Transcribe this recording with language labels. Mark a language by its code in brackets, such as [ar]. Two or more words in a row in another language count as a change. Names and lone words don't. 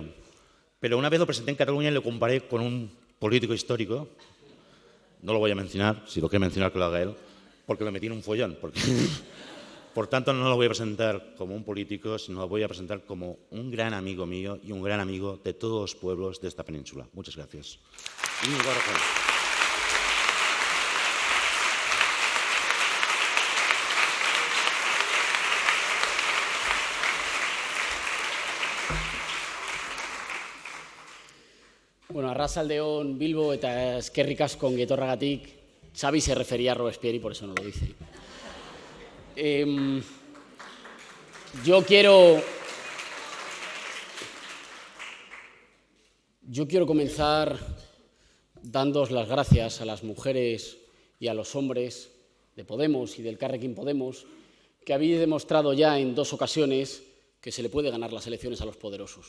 [es] Pero una vez lo presenté en Cataluña y lo comparé con un político histórico. No lo voy a mencionar, si lo quiere mencionar que lo haga él, porque lo metí en un follón. Por tanto, no lo voy a presentar como un político, sino lo voy a presentar como un gran amigo mío y un gran amigo de todos los pueblos de esta península. Muchas gracias. [eu] Bueno, arratsaldeon Bilbo eta eskerrik asko ongi etorragatik. [es] Xavi se refería a Robespierre y por eso no lo dice. Yo quiero comenzar dándoos las gracias a las mujeres y a los hombres de Podemos y del Elkarrekin Podemos que habéis demostrado ya en 2 ocasiones que se le puede ganar las elecciones a los poderosos.